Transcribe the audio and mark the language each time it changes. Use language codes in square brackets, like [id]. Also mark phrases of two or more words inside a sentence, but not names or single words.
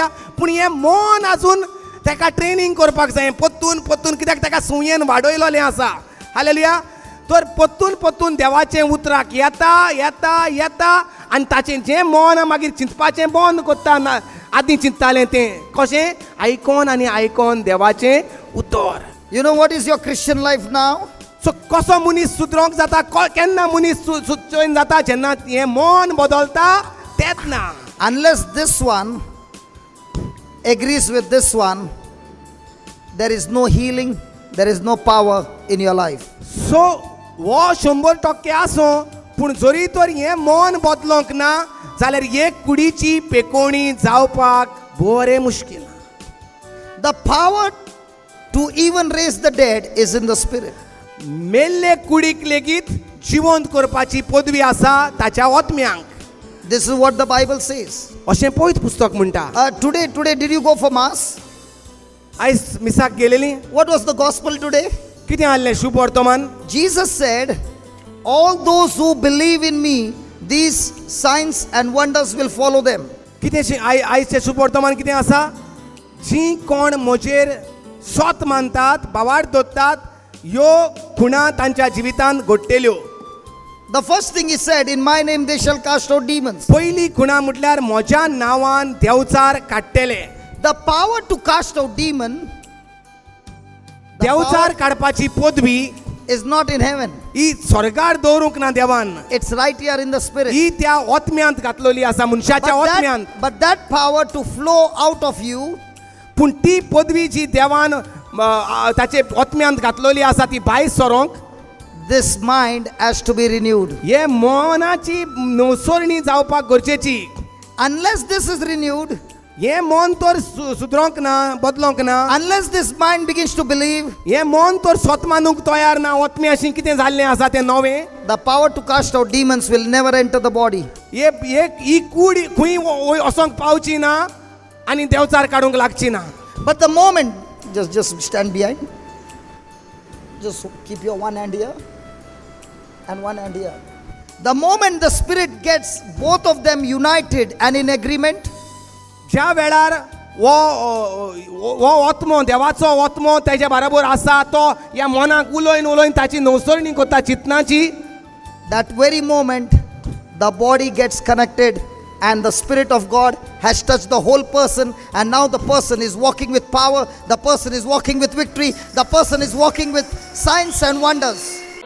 [kok] पूण हें मन आजून ताका ट्रेनिंग करपाक जाय, पत्तून कित्याक ताका सुयेन वाडयलोलें आसा. हालेलुया. तर पत्तून देवाचें उतराक येता आनी ताचें जें मन मागीर चिंतपाचें बंद करता. आदीं चिंततालें तें कशें आयकोन आनी आयकोन देवाचें उतर. [en] You know what is your Christian life now? [kok] सो कसो मनीस सुदरोंक जाता केन्ना मनीस चोयन जाता जेन्ना हें मन बदलता तेंच ना. [en] Unless this one agrees with this one, there is no healing, there is no power in your life. [kok] सो हो 100% आसूं पूण जरी तर हें मन बदलोंक ना जाल्यार हे कुडीची पेकोवणी जावपाक बरें मुश्कील. [en] The power to even raise the dead is in the spirit. [kok] मेल्ले कुडीक लेगीत जिवंत करपाची पदवी आसा ताच्या आत्म्यांक. [en] This is what the Bible says. [kok] अशें पळयत पुस्तक म्हणटा. [en] Today, did you go for mass? [kok] आयज मिसाक गेलेली. [en] What was the gospel today? [kok] कितें आहलें शुभ वर्तमान. [en] Jesus said, all those who believe in me, these signs and wonders will follow them. [kok] कितें आयचें शुभ वर्तमान कितें आसा. जीं कोण म्हजेर स्वत मानतात बावाड दवरतात ह्यो खुणा तांच्या जिवितांत घडटल्यो. [en] The first thing he said, in my name they shall cast out demons. [kok] पयली खुणा म्हटल्यार म्हज्या नांवान देवचार काडटले. [en] The power to cast out demon, [kok] देवचार काडपाची पदवी [en] is not in heaven. [kok] ही स्वर्गार दवरूंक ना देवान. [en] It's right here in the spirit. [kok] ही त्या आत्म्यांत घातलेली आसा मनशाच्या आत्म्यांत. [en] But that power to flow out of you, [kok] पूण ती पदवी जी देवान ताचे आत्म्यांत घातलेली आसा ती भायर सरोंक [en] this mind has to be renewed. [kok] हे मनाची नवसरणी जावपाक गरजेची. [en] Unless this is renewed, [kok] हे मन तर सुदरोंक ना बदलोंक ना. [en] unless this mind begins to believe, [kok] हे मन तर स्वत मानूंक तयार ना आत्म्या अशें कितें जाल्लें आसा तें नवें. [en] the power to cast out demons will never enter the body. [kok] ही कूड खंय वसोंक पावची ना आनी देवचार काडूंक लागची ना. [en] But the moment, just stand behind. Just keep your one hand here and one hand here. The moment the spirit gets both of them united and in agreement, [kok] ज्या वेळार वो आत्मो देवाचो आत्मो तेज्या बरोबर आसा तो ह्या मनाक उलोवन ताची नवसरणी करता चिंतनाची. [en] that very moment the body gets connected and the spirit of God has touched the whole person, and now the person is walking with power, the person is walking with victory, the person is walking with signs and wonders.